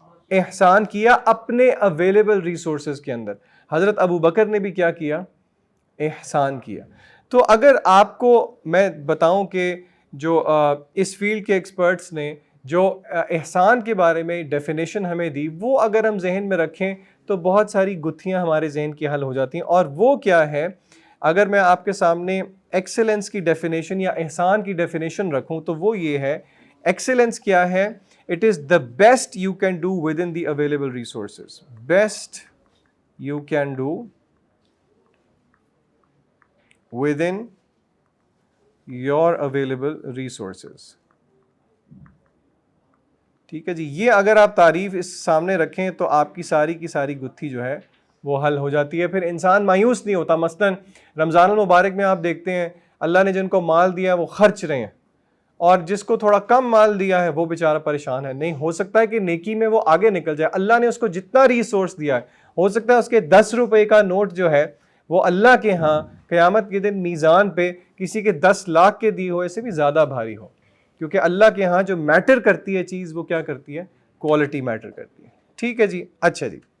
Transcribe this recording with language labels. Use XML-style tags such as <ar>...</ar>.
<ur>احسان کیا اپنے available resources کے اندر۔ حضرت ابو بکر نے بھی کیا کیا؟ احسان کیا۔ تو اگر آپ کو میں بتاؤں کہ جو اس فیلڈ کے ایکسپرٹس نے جو احسان کے بارے میں ڈیفینیشن ہمیں دی، وہ اگر ہم ذہن میں رکھیں تو بہت ساری گتھیاں ہمارے ذہن کی حل ہو جاتی ہیں۔ اور وہ کیا ہے؟ اگر میں آپ کے سامنے ایکسلنس کی ڈیفینیشن یا احسان کی ڈیفینیشن رکھوں تو وہ یہ ہے، ایکسلنس کیا ہے؟</ur> <en>It is the best you can do within the available resources. Best you can do within your available resources.</en> <ur>ٹھیک ہے جی، یہ اگر آپ تعریف اس سامنے رکھیں تو آپ کی ساری گتھی جو ہے وہ حل ہو جاتی ہے، پھر انسان مایوس نہیں ہوتا۔ مثلاً رمضان المبارک میں آپ دیکھتے ہیں اللہ نے جن کو مال دیا وہ خرچ رہے ہیں، اور جس کو تھوڑا کم مال دیا ہے وہ بیچارہ پریشان ہے۔ نہیں ہو سکتا ہے کہ نیکی میں وہ آگے نکل جائے، اللہ نے اس کو جتنا ریسورس دیا ہے، ہو سکتا ہے اس کے 10 روپے کا نوٹ جو ہے وہ اللہ کے ہاں قیامت کے دن میزان پہ کسی کے 10 لاکھ کے دیے ہوئے سے بھی زیادہ بھاری ہو، کیونکہ اللہ کے ہاں جو میٹر کرتی ہے چیز وہ کیا کرتی ہے؟ کوالٹی میٹر کرتی ہے۔ ٹھیک ہے جی، اچھا جی،</ur>